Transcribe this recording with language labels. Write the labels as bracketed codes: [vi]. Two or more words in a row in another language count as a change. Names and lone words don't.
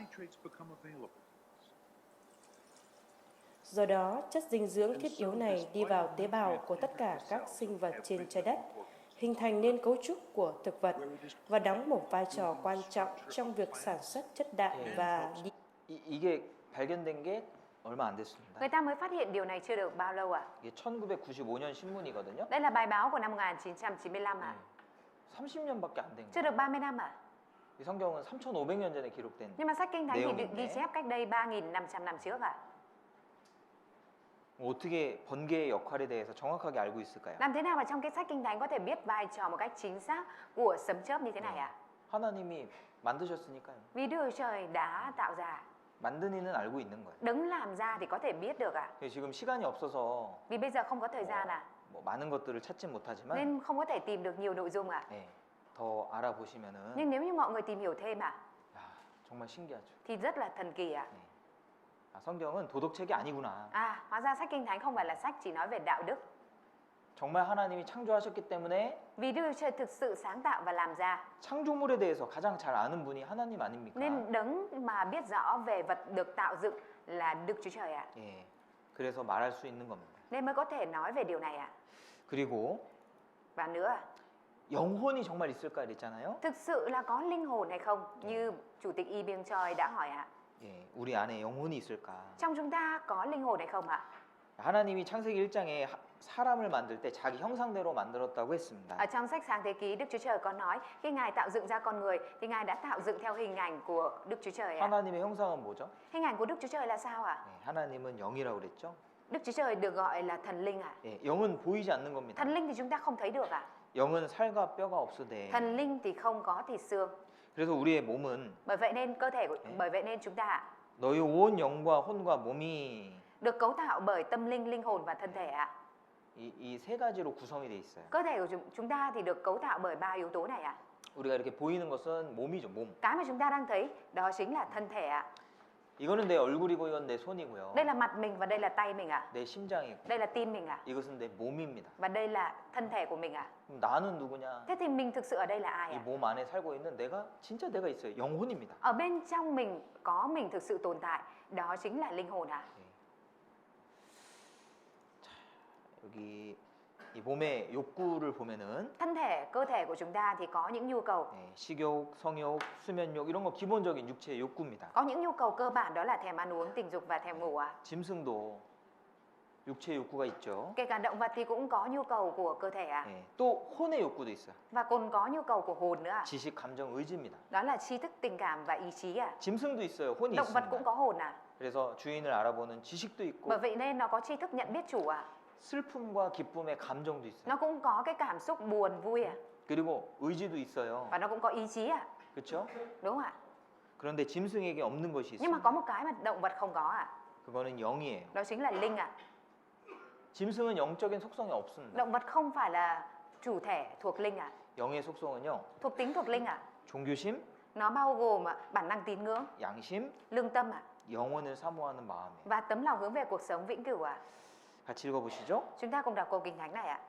[vi] Do đó, chất dinh dưỡng thiết yếu này đi vào tế bào của tất cả các sinh vật trên trái đất, hình thành nên cấu trúc của thực vật và đóng một vai trò quan trọng trong việc sản xuất chất đạm và [ko] 이게 발견된 게 얼마 안 됐습니다. [vi] Người ta mới phát hiện điều này chưa được bao lâu ạ. [ko] 이게 1995년 신문이거든요. [vi] Đây là bài báo của năm 1995 ạ. [ko] 30년밖에 안 된 [vi] Chưa [ko] 거예요. [vi] được 30 năm ạ. [ko] 이 성경은 3,500년 전에 기록된. [vi] Nhưng mà sách Kinh Thánh thì được [ko] 내용인데. [vi] ghi chép cách đây 3.500 năm trước ạ. [ko] 어떻게 번개의 역할에 대해서 정확하게 알고 있을까요? [vi] Làm thế nào mà trong cái sách Kinh Thánh có thể biết vai trò một cách chính xác của sấm chớp như thế này ạ? [ko] 하나님이 만드셨으니까요. [vi] Vì Đức Chúa Trời đã tạo ra. [ko] 만든 이는 알고 있는 거예요. [vi] Đấng làm ra thì có thể biết được ạ. [ko] 지금 시간이 없어서 [vi] Vì bây giờ không có thời gian ạ. [ko] 뭐 많은 것들을 찾지 못하지만 [vi] Nên không có thể tìm được nhiều nội dung ạ. [ko] 예, 더 알아보시면은 [vi] Nhưng nếu như mọi người tìm hiểu thêm ạ, [ko] 야, 정말 신기하죠. [vi] thì rất là thần kỳ ạ. [ko] 아, 성경은 도덕책이 아니구나. [vi] À, hóa ra sách Kinh Thánh không phải là sách chỉ nói về đạo đức. [ko] 정말 하나님이 창조하셨기 때문에 [vi] Vì Đức Chúa Trời thực sự sáng tạo và làm ra, [ko] 창조물에 대해서 가장 잘 아는 분이 하나님 아닙니까? [vi] nên đấng mà biết rõ về vật được tạo dựng là Đức Chúa Trời ạ. [ko] 예, 그래서 말할 수 있는 겁니다. [vi] Nên mới có thể nói về điều này ạ. [ko] 그리고 [vi] Và nữa, [ko] 영혼이 정말 있을까 그랬잖아요. [vi] thực sự là có linh hồn hay không? Như Chủ tịch Y Biên Choi đã hỏi ạ. [ko] 예, 우리 안에 영혼이 있을까? [vi] Trong chúng ta có linh hồn hay không ạ? [ko] 하나님이 창세기 1장에 사람을 만들 때 자기 형상대로 만들었다고 했습니다. [vi] Ở trong sách Sáng Thế Ký, Đức Chúa Trời có nói khi Ngài tạo dựng ra con người thì Ngài đã tạo dựng theo hình ảnh của Đức Chúa Trời ạ. [ko] 하나님의 형상은 뭐죠? [vi] Hình ảnh của Đức Chúa Trời là sao ạ? [ko] 예, 하나님은 영이라고 그랬죠. [vi] Đức Chúa Trời được gọi là thần linh ạ. [ko] 예, 영은 보이지 않는 겁니다. [vi] Thần linh thì chúng ta không thấy được ạ. [ko] 영은 살과 뼈가 없으되. [vi] Thần linh thì không có thịt xương. [ko] 그래서 우리의 몸은 [vi] Bởi vậy nên cơ thể của, bởi vậy nên chúng ta ạ, [ko] 너희 온 영과 혼과 몸이 [vi] được cấu tạo bởi tâm linh, linh hồn và thân thể ạ. [ko] 이 세 가지로 구성이 돼 있어요. [vi] Cơ thể của chúng ta thì được cấu tạo bởi ba yếu tố này ạ. [ko] 우리가 이렇게 보이는 것은 몸이죠, 몸. [vi] Cái mà chúng ta đang thấy đó chính là thân thể ạ. [ko] 이거는 내 얼굴이고 이건 내 손이고요. [vi] Đây là mặt mình và đây là tay mình ạ. [ko] 내 심장이고 [vi] Đây là tim mình ạ. [ko] 이것은 내 몸입니다. [vi] Và đây là thân thể của mình ạ. [ko] 그럼 나는 누구냐? [vi] Thế thì mình thực sự ở đây là ai [ko] 이 [vi] ạ? [ko] 몸 안에 살고 있는 내가 진짜 내가 있어요. 영혼입니다. [vi] Ở bên trong mình có mình thực sự tồn tại, đó chính là linh hồn ạ. [ko] 여기 이 몸의 욕구를 보면은 [vi] Thân thể, cơ thể của chúng ta thì có những nhu cầu. [ko] 식욕, 성욕, 수면욕 이런 거 기본적인 육체의 욕구입니다. [vi] Có những nhu cầu cơ bản đó là thèm ăn uống, tình dục và thèm ngủ ạ. [ko] 짐승도 육체의 욕구가 있죠. [vi] Kể cả động vật thì cũng có nhu cầu của cơ thể ạ. [ko] 또 혼의 욕구도 있어요. [vi] Và còn có nhu cầu của hồn nữa ạ. [ko] 지식, 감정, 의지입니다. [vi] Đó là tri thức, tình cảm và ý chí ạ. [ko] 짐승도 있어요. 혼이 [vi] Động vật cũng [ko] 있습니다. [vi] có hồn ạ. [ko] 그래서 주인을 알아보는 지식도 있고 [vi] Bởi vậy nên nó có tri thức nhận biết chủ ạ. [ko] 슬픔과 기쁨의 감정도 있어요. [vi] Nó cũng có cái cảm xúc buồn, vui ạ. [ko] 그리고 의지도 있어요. [vi] Và nó cũng có ý chí ạ. [ko] 그렇죠? [vi] Đúng không ạ? [ko] 그런데 짐승에게 없는 것이 [vi] Nhưng mà [ko] 있습니다. [vi] có một cái mà động vật không có ạ. [ko] 그거는 영이에요. [vi] Đó chính là linh ạ. [ko] 짐승은 영적인 속성이 없습니다. [vi] Động vật không phải là chủ thể thuộc linh ạ. [ko] 영의 속성은요. [vi] Thuộc tính thuộc linh ạ. [ko] 종교심, [vi] Nó bao gồm bản năng tín ngưỡng, [ko] 양심, [vi] lương tâm ạ. [ko] 영혼을 사모하는 마음이에요. [vi] Và tấm lòng hướng về cuộc sống vĩnh cửu ạ. [ko] 같이 읽어보시죠. [vi] Chúng ta cùng đọc câu Kinh Thánh này ạ.